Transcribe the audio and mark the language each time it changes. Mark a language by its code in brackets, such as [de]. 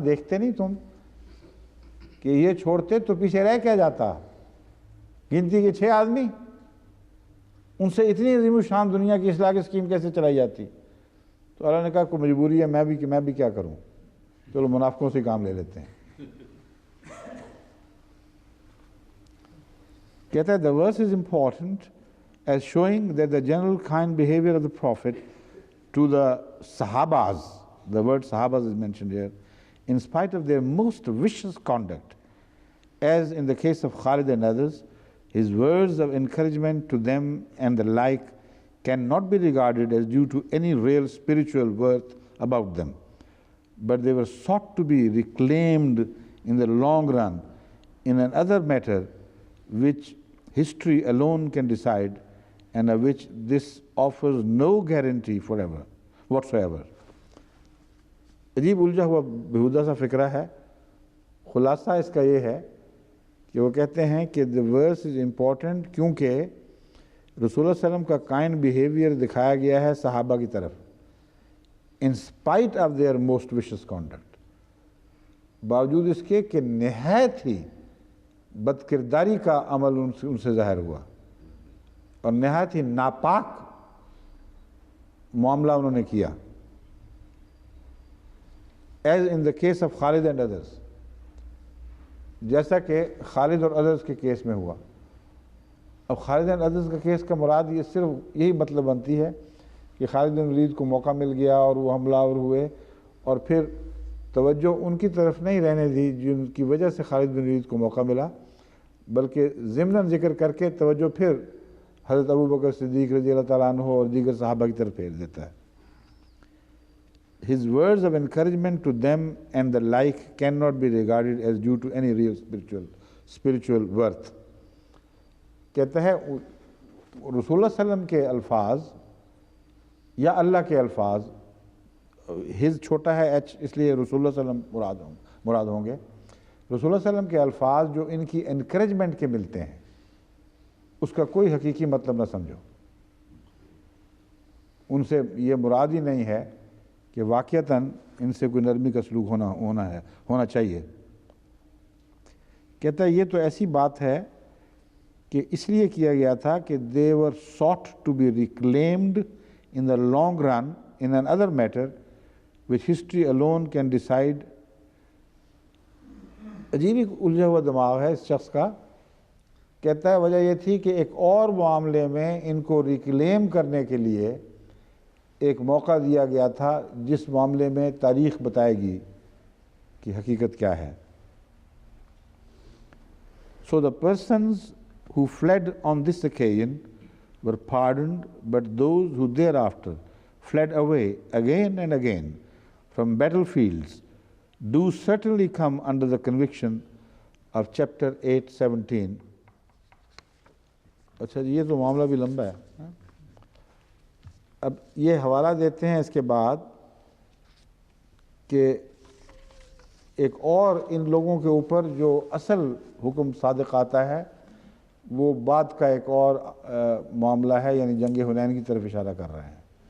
[ur] دیکھتے نہیں تم کہ یہ چھوڑتے تو پیچھے رہ کیا جاتا؟ گنتی کے 6 آدمی، ان سے اتنی عظیم الشان دنیا کی اصلاح کی اسکیم کیسے چلائی جاتی؟ تو اللہ نے کہا کوئی مجبوری ہے، میں بھی کیا کروں، چلو منافقوں سے کام لے لیتے ہیں. کہتا ہے [en] the verse is important as showing that the general kind behavior of the Prophet to the Sahabas, the word Sahabas is mentioned here, in spite of their most vicious conduct, as in the case of Khalid and others, his words of encouragement to them and the like cannot be regarded as due to any real spiritual worth about them, but they were sought to be reclaimed in the long run in another matter which history alone can decide and of which this offers no guarantee forever whatsoever. [ur] عجیب الجھا ہوا بےہودہ سا فکرہ ہے. خلاصہ اس کا یہ ہے کہ وہ کہتے ہیں کہ [en] the verse is important [ur] کیونکہ رسول اللہ علیہ وسلم کا کائنڈ بیہیویئر دکھایا گیا ہے صحابہ کی طرف [en] in spite of their most vicious conduct، [ur] باوجود اس کے کہ نہایت ہی بد کرداری کا عمل ان سے ظاہر ہوا اور نہایت ہی ناپاک معاملہ انہوں نے کیا. [en] as in the case of Khalid and others، [ur] جیسا کہ خالد اور ادرس کے کیس میں ہوا. اب خالد اینڈ ادرس کا کیس کا مراد یہ صرف یہی مطلب بنتی ہے کہ خالد بن ولید کو موقع مل گیا اور وہ حملہ آور ہوئے، اور پھر توجہ ان کی طرف نہیں رہنے دی جن کی وجہ سے خالد بن ولید کو موقع ملا، بلکہ ضمناً ذکر کر کے توجہ پھر حضرت ابو بکر صدیق رضی اللہ تعالیٰ عنہ اور دیگر صحابہ کی طرف پھیر دیتا ہے. [en] His words of encouragement to them and the like cannot be regarded as due to any real spiritual worth. [ur] کہتا ہے رسول اللہ صلی اللہ علیہ وسلم کے الفاظ یا اللہ کے الفاظ، ہز چھوٹا ہے ایچ اس لیے رسول اللہ صلی اللہ علیہ وسلم مراد ہوں گے. رسول اللہ صلی اللہ علیہ وسلم کے الفاظ جو ان کی انکریجمنٹ کے ملتے ہیں اس کا کوئی حقیقی مطلب نہ سمجھو. ان سے یہ مراد ہی نہیں ہے کہ واقعتاً ان سے کوئی نرمی کا سلوک ہونا چاہیے. کہتا ہے یہ تو ایسی بات ہے کہ اس لیے کیا گیا تھا کہ [en] they were sought to be reclaimed in the long run in another matter which history alone can decide. [ur] عجیب ہی الجھا ہوا دماغ ہے اس شخص کا. کہتا ہے وجہ یہ تھی کہ ایک اور معاملے میں ان کو ریکلیم کرنے کے لیے ایک موقع دیا گیا تھا جس معاملے میں تاریخ بتائے گی کہ حقیقت کیا ہے. [en] So the persons who fled on this occasion were pardoned, but those who thereafter fled away again and again from battlefields do certainly come under the conviction of chapter 8:17. [ur] اچھا جی یہ تو معاملہ بھی لمبا ہے. اب یہ حوالہ دیتے ہیں اس کے بعد کہ ایک اور ان لوگوں کے اوپر جو اصل حکم صادق آتا ہے وہ بعد کا ایک اور معاملہ ہے، یعنی جنگ حنین کی طرف اشارہ کر رہے ہیں،